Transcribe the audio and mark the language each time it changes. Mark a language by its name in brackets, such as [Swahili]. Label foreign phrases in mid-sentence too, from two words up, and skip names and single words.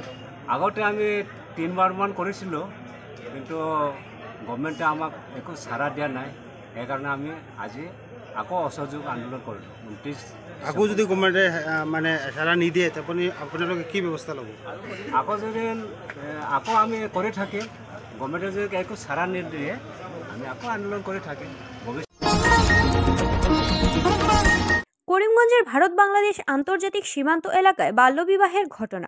[Assamese] আগতে আমি 3 বাৰমান কৰিছিলোঁ, কিন্তু গভৰ্ণমেণ্টে আমাক একো চাৰা দিয়া নাই। সেইকাৰণে আমি আজি আকৌ অসহযোগ আন্দোলন কৰিলোঁ 29 আকৌ যদি গভৰ্ণমেণ্টে মানে সাৰা নিদিয়ে আপোনালোকে কি ব্যৱস্থা ল'ব? আকৌ যদি আকৌ আমি কৰি থাকিম, গভৰ্ণমেণ্টে যদি একো সাৰা নিদিয়ে আমি আকৌ আন্দোলন কৰি থাকিম। [Bangla] করিমগঞ্জের ভারত বাংলাদেশ আন্তর্জাতিক সীমান্ত এলাকায় বাল্যবিবাহের ঘটনা।